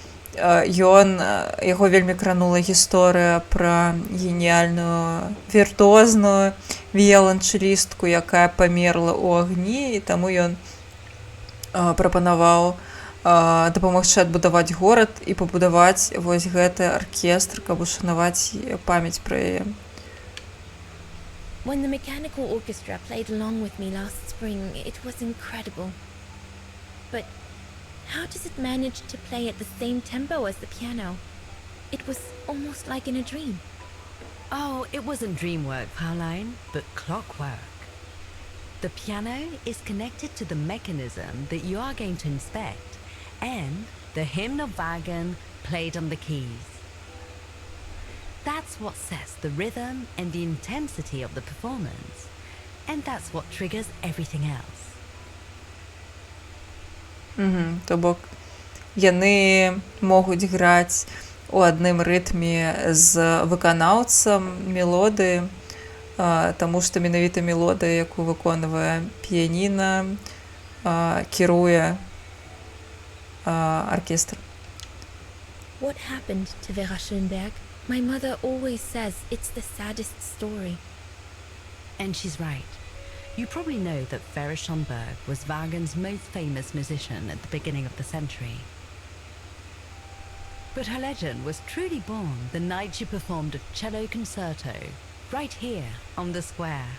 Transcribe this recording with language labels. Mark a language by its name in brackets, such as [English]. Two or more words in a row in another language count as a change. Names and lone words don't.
[Belarusian] Яго вельмі кранула гісторыя пра геніяльную віртуозную віяланчэлістку, якая памерла ў агні, і таму ён прапанаваў дапамагчы адбудаваць горад і пабудаваць вось гэты аркестр, каб ушанаваць памяць пра яе. [English] When the mechanical orchestra played along with me last spring, it was incredible. But how does it manage to play at the same tempo as the piano? It was almost like in a dream. Oh, it wasn't dream work, Fraulein, but clockwork. The piano is connected to the mechanism that you are going to inspect, and the hymn of Wagen played on the keys. That's what sets the rhythm and the intensity of the performance, and that's what triggers everything else. [Belarusian] То бок яны могуць граць у адным рытме з выканаўцам мелодыі, таму што менавіта мелодыя, якую выконвае піяніна, кіруе аркестр. [English] What happened to Vera Schönberg? My mother always says it's the saddest story. And she's right. You probably know that Vera Schönberg was Wagen's most famous musician at the beginning of the century. But her legend was truly born the night she performed a cello concerto right here on the square.